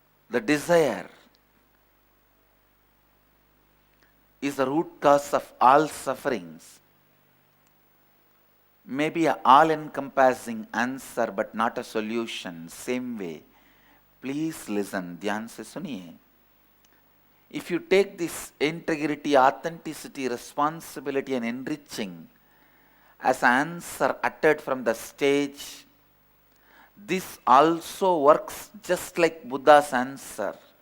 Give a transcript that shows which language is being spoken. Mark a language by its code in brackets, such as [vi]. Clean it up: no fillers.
[en] The desire is the root cause of all sufferings. Maybe an all-encompassing answer but not a solution. Same way. Please listen, [hi] ध्यान से सुनिए. [en] If you take this integrity, authenticity, responsibility and enriching as an answer uttered from the stage, this also works just like Buddha's answer.